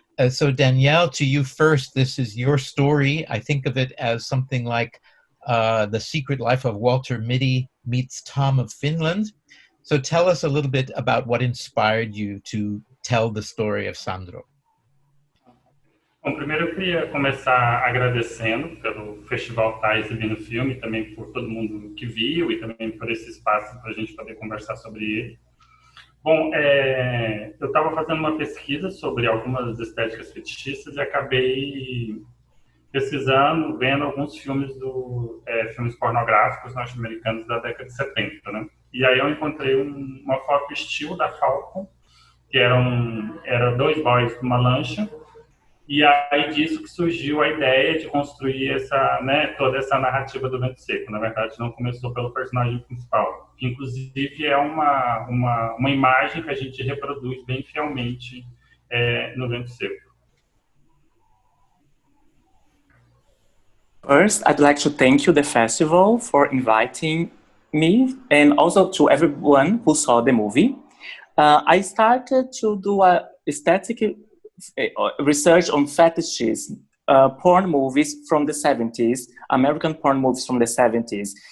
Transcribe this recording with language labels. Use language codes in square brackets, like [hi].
[en] So Danielle, to you first, this is your story. I think of it as something like The Secret Life of Walter Mitty meets Tom of Finland. So tell us a little bit about what inspired you to tell the story of Sandro. [pt] Bom, primeiro eu queria começar agradecendo pelo festival estar exibindo o filme, também por todo mundo que viu e também por esse espaço para a gente poder conversar sobre ele. Bom, eu estava fazendo uma pesquisa sobre algumas estéticas fetichistas e acabei pesquisando, vendo alguns filmes filmes pornográficos norte-americanos da década de 70, né? E aí eu encontrei uma foto estilo da Falcon, que eram dois boys numa lancha, e aí disso que surgiu a ideia de construir toda essa narrativa do Vento Seco. Na verdade, não começou pelo personagem principal, que inclusive é uma imagem que a gente reproduz bem fielmente no Vento Seco. [en] First, I'd like to thank you, the festival, for inviting me and also to everyone who saw the movie. I started to do a aesthetic research on fetishes, porn movies from the 70s, American porn movies from the 70s.